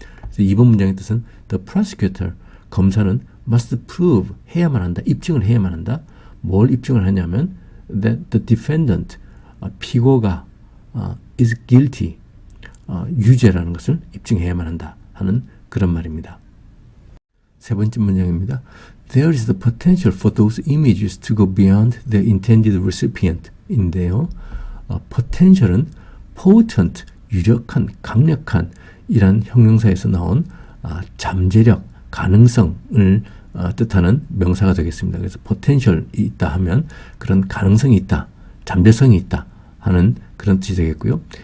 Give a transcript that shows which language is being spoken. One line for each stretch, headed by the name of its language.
Korean: 그래서 이번 문장의 뜻은
English: the prosecutor,
Korean: 검사는
English: must prove,
Korean: 해야만 한다, 입증을 해야만 한다. 뭘 입증을 하냐면
English: that the defendant,
Korean: 피고가
English: is guilty,
Korean: 유죄라는 것을 입증해야만 한다 하는 그런 말입니다. 세 번째 문장입니다.
English: There is the potential for those images to go beyond the intended recipient 인데요.
Korean: potential은 potent, 유력한, 강력한 이란 형용사에서 나온 잠재력, 가능성을 뜻하는 명사가 되겠습니다. 그래서 potential이 있다 하면 그런 가능성이 있다, 잠재성이 있다 하는 그런 뜻이 되겠고요.